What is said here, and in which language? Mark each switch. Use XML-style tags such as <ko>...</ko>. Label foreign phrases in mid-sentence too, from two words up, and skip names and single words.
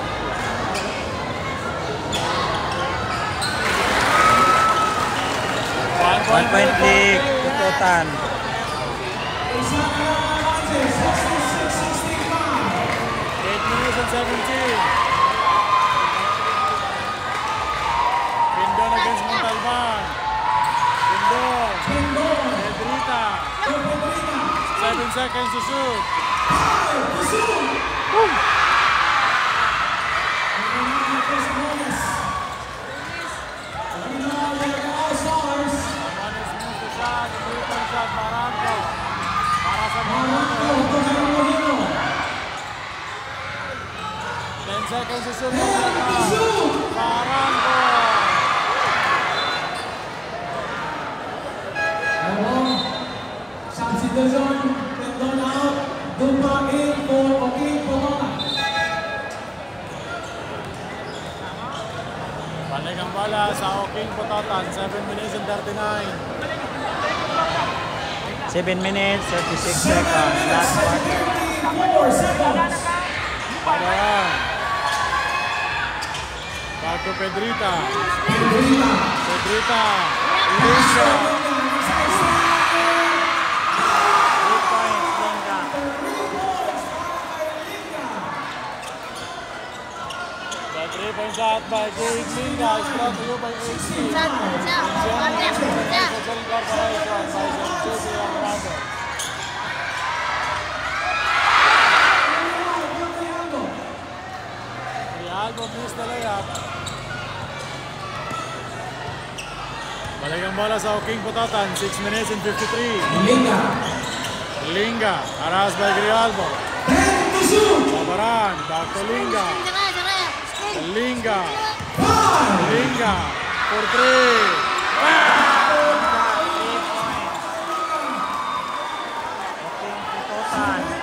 <en>1 point lead. Pututan. 8 minutes and 17. Pindon against Montalban. Pindon. Pedrita. 7 seconds to shoot. Sabonis missed the shot. 3-point shot.</en> <tl>Barranco. Para sa Barranco.</tl> <en>10 seconds to shoot. Barranco. Substitution, Pindon out, Dupa in for O'King Putotan.</en> <tl>Balik ang bala sa O'King Putotan.</tl> <en>7 minutes and 39. 7 minutes, 36 seconds. Last quarter. 4 seconds. Ayan. Back to Pedrita. Pedrita. Ilisha. 3 points, Linga. The 3-point shot by Gabe Linga is brought to you by AC. Social Corporation by JC Amrado. Rialdo missed the layup.</en> <tl>Balik ang bola sa O'King Putotan.</tl> <en>6 minutes and 53. Linga. Harassed by Grialbo. Babaran. Back to Linga. Linga. Linga. For 3. Pututan.</en>